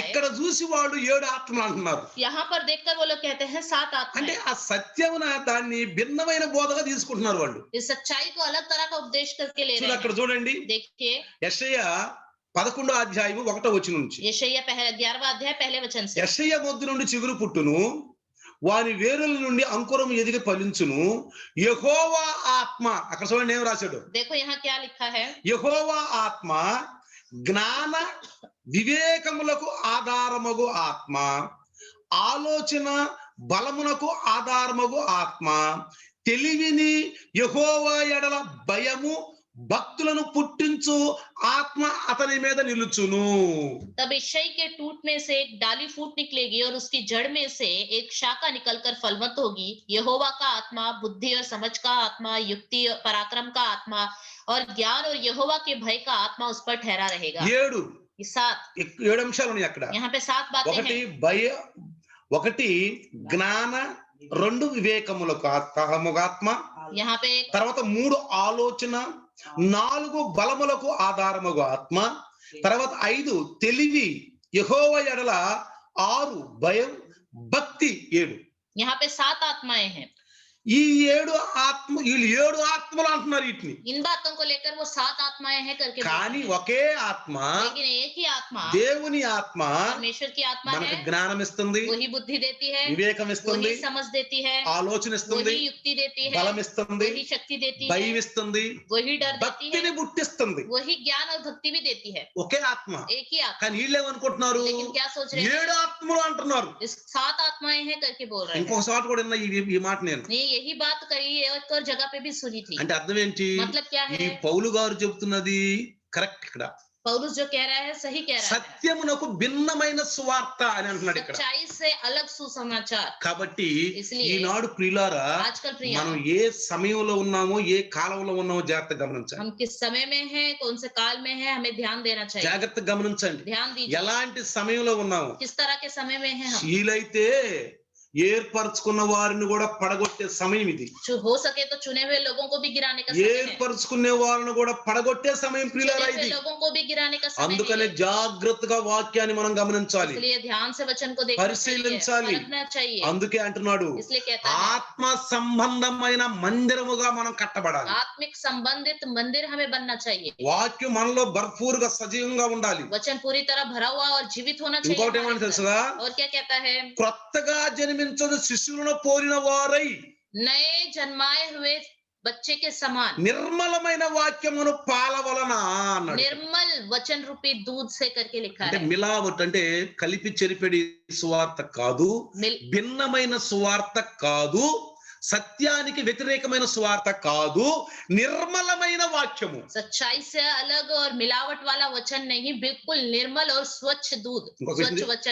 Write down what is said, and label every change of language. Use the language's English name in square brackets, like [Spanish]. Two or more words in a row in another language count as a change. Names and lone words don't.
[Telugu] ఇక్కడ చూసి వాళ్ళు 7 ఆత్మలు అంటున్నారు. [Hindi] यहाँ पर देखकर वो लोग कहते हैं 7 [Telugu] అంటే [Hindi] आत्माएं. [Telugu] ఆ సత్యమున దాన్ని భిన్నమైన బోధగా తీసుకుంటున్నారు వాళ్ళు. [Hindi] इस सच्चाई को अलग तरह का उपदेश करके ले रहे [Telugu] అక్కడ [Hindi] हैं. [Telugu] చూడండి, [Hindi] देखिए [Telugu] యెషయా 11వ అధ్యాయము 1వ వచనం నుంచి. [Hindi] यशायाह 11वां अध्याय पहले वचन से. [Telugu] యెషయా మొద్దు నుండి చిగురు పుట్టును, వాని వేరుల నుండి అంకురం ఎదిగి ఫలించును. యెహోవా ఆత్మ, అక్కడ చూడండి ఏం రాశాడు. [Hindi] देखो यहाँ क्या लिखा है. [Telugu] యెహోవా ఆత్మ జ్ఞాన వివేకములకు ఆధారమగు ఆత్మ, ఆలోచన బలమునకు ఆధారమగు ఆత్మ, తెలివిని యెహోవా ఎడల భయము భక్తులను పుట్టించు ఆత్మ అతని మీద నిలుచును. [Hindi] तब यिशै के टूटने से एक डाली फूट निकलेगी और उसकी जड़ में से एक शाखा निकलकर फलवंत होगी. यहोवा का आत्मा बुद्धि और समझ का आत्मा, युक्ति और पराक्रम का आत्मा और ज्ञान और यहोवा के भय का आत्मा उस पर ठहरा रहेगा. 7 ये 7 [Telugu] 7 అంశాలు ఉన్నాయి అక్కడ. [Hindi] यहाँ पे 7 बातें [Telugu] ఒకటి [Hindi] हैं. [Telugu] ఒకటి జ్ఞాన, 2 వివేకములకు ఆత్మ, [Hindi] यहाँ पे [Telugu] తర్వాత 3 ఆలోచన, 4 బలములకు ఆధారమగు ఆత్మ, తర్వాత 5 తెలివి, యెహోవా ఎడల, 6 భయం, భక్తి, 7. [Hindi] यहाँ पे 7 आत्माएं हैं. [Telugu] ఈ 7 వీళ్ళు 7 ఆత్మలు అంటున్నారు వీటిని. [Hindi] इन बातों को लेकर वो 7 आत्माएं हैं करके बोल [Telugu] కానీ [Hindi] रहे हैं। [Telugu] ఒకే ఆత్మ, [Hindi] लेकिन एक ही आत्मा [Telugu] దేవుని ఆత్మ [Hindi] परमेश्वर की आत्मा [Telugu] మనకు [Hindi] है, [Telugu] జ్ఞానం ఇస్తుంది, [Hindi] वही बुद्धि देती है, [Telugu] వివేకం ఇస్తుంది, [Hindi] वही समझ देती है, [Telugu] ఆలోచన ఇస్తుంది, [Hindi] वही युक्ति देती है, [Telugu] బలం ఇస్తుంది, [Hindi] वही शक्ति देती है, [Telugu] భయం ఇస్తుంది, [Hindi] वही डर देती [Telugu] భక్తిని [Hindi] है, [Telugu] పుట్టిస్తుంది. [Hindi] वही ज्ञान और भक्ति भी देती है। [Telugu] ఒకే ఆత్మ. [Hindi] एक ही आत्मा। [Telugu] కానీ వీళ్ళు ఏమనుకుంటున్నారు, [Hindi] लेकिन क्या सोच रहे हैं, [Telugu] 7 ఆత్మలు అంటున్నారు. [Hindi] इस 7 आत्माएं हैं करके बोल रहे हैं। [Telugu] ఇంకొక చోట కూడా విన్నా ఈ మాట నేను. [Hindi] नहीं, यही बात कही एक और जगह पे भी सुनी थी। [Telugu] అంటే అర్థం ఏంటి, [Hindi] मतलब क्या [Telugu] ఈ [Hindi] है, [Telugu] పౌలు గారు చెబుతున్నది కరెక్ట్. ఇక్కడ [Hindi] पौलुस जो कह रहा है सही कह रहा है, [Telugu] సత్యమునకు భిన్నమైన సువార్త అని అంటున్నాడు ఇక్కడ. [Hindi] सच्चाई से अलग सुसमाचार। [Telugu] కాబట్టి [Hindi] इसलिए [Telugu] ఈనాడు ప్రియులారా, [Hindi] आजकल प्रिय, [Telugu] మనం ఏ సమయంలో ఉన్నామో, ఏ కాలంలో ఉన్నామో జాగ్రత్తగా గమనించాలి. [Hindi] हम किस समय में हैं, कौन से काल में हैं, हमें ध्यान देना चाहिए। [Telugu] జాగ్రత్తగా గమనించండి, [Hindi] ध्यान दीजिए [Telugu] ఎలాంటి సమయంలో ఉన్నాము. [Hindi] किस तरह के समय में हैं हम। [Telugu] వీలైతే ఏర్పరచుకున్న వారిని కూడా పడగొట్టే సమయం ఇది. [Hindi] हो सके तो चुने हुए लोगों को भी गिराने का समय है, [Telugu] ఏర్పరచుకునే వారిని కూడా పడగొట్టే సమయం ప్రియులారా [Hindi] चुने हुए [Telugu] ఇది. [Hindi] लोगों को भी गिराने का समय [Telugu] అందుకనే [Hindi] है। [Telugu] జాగ్రత్తగా వాక్యాన్ని మనం గమనించాలి, [Hindi] इसलिए ध्यान से वचन को देखना चाहिए, [Telugu] పరిశీలించాలి. [Hindi] परखना चाहिए। [Telugu] అందుకే అంటున్నాడు, [Hindi] इसलिए कहता है [Telugu] ఆత్మ సంబంధమైన మందిరముగా మనం కట్టబడాలి. [Hindi] आत्मिक संबंधित मंदिर हमें बनना चाहिए। [Telugu] వాక్యం మనలో భర్పూరుగా సజీవంగా ఉండాలి. [Hindi] वचन पूरी तरह भरा हुआ और जीवित होना [Telugu] ఇంకోటి [Hindi] चाहिए [Telugu] ఏమని [Hindi] हमारे अंदर। [Telugu] తెలుసుగా, [Hindi] और क्या कहता है, [Telugu] క్రొత్తగా జన్మించిన శిశువులను పోలిన వారై [Hindi] नए जन्माए हुए बच्चे के समान [Telugu] నిర్మలమైన వాక్యమును పాల వలన అన్నాడు. [Hindi] निर्मल वचन रूपी दूध से करके लिखा [Telugu] అంటే [Hindi] है। [Telugu] మిలావట్ అంటే కలిపి చెరిపెడి సువార్త కాదు, భిన్నమైన సువార్త కాదు, సత్యానికి వ్యతిరేకమైన సువార్త కాదు, నిర్మలమైన వాక్యము. [Hindi] सच्चाई से अलग और मिलावट वाला वचन नहीं, बिल्कुल निर्मल और स्वच्छ दूध, स्वच्छ वचन।